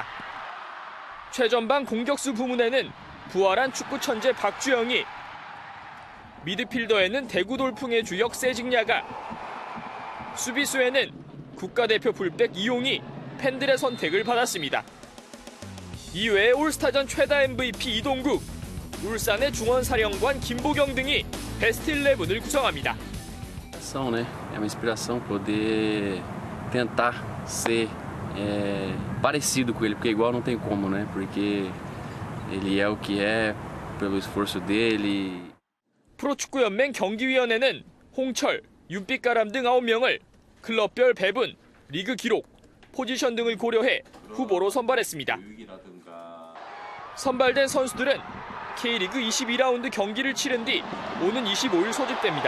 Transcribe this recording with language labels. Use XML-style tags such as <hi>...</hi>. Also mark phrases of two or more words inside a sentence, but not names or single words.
<ko>최전방 공격수 부문에는 부활한 축구 천재 박주영이, 미드필더에는 대구 돌풍의 주역 세징야가, 수비수에는 국가대표 풀백 이용이 팬들의 선택을 받았습니다. 이외에 올스타전 최다 MVP 이동국, 울산의 중원사령관 김보경 등이 베스트 11을 구성합니다.</ko> <pt>Né? É uma inspiração poder tentar ser parecido com ele, porque igual não tem como, né? Porque ele é o que é pelo esforço dele.</pt> <ko>프로축구연맹 경기위원회는 홍철, 윤빛가람 등 9명을 클럽별 배분, 리그 기록, 포지션 등을 고려해 후보로 선발했습니다. 선발된 선수들은 K리그 22라운드 경기를 치른 뒤 오는 25일 소집됩니다.</ko>